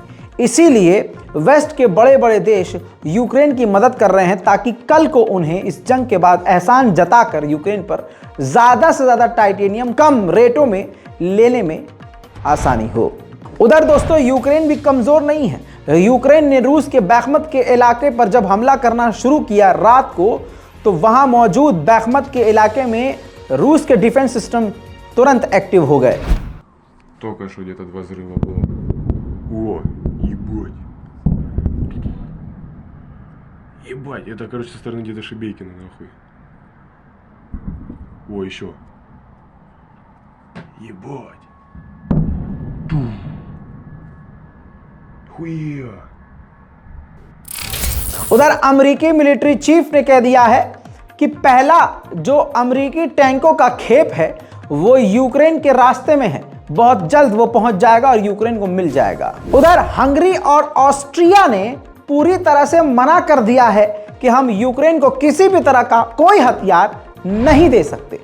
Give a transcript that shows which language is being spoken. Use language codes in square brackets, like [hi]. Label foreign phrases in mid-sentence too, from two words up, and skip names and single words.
[hi] इसीलिए वेस्ट के बड़े बड़े देश यूक्रेन की मदद कर रहे हैं ताकि कल को उन्हें इस जंग के बाद एहसान जताकर यूक्रेन पर ज़्यादा से ज़्यादा टाइटेनियम कम रेटों में लेने में आसानी हो। उधर दोस्तों यूक्रेन भी कमज़ोर नहीं है। यूक्रेन ने रूस के बैखमत के इलाके पर जब हमला करना शुरू किया रात को, तो वहाँ मौजूद बैखमत के इलाके में रूस के [en] defense system [hi] तुरंत एक्टिव हो गए। [ru] Только что где-то 2 взрыва было. О, ебать. Ебать, это, короче, со стороны где-то Шебейкина, нахуй. О, еще. Ебать. Тум. Хуя. [hi] उधर अमेरिकी [en] military chief [hi] ने कह दिया है कि पहला जो अमेरिकी टैंकों का खेप है वो यूक्रेन के रास्ते में है, बहुत जल्द वो पहुंच जाएगा और यूक्रेन को मिल जाएगा। उधर हंगरी और ऑस्ट्रिया ने पूरी तरह से मना कर दिया है कि हम यूक्रेन को किसी भी तरह का कोई हथियार नहीं दे सकते।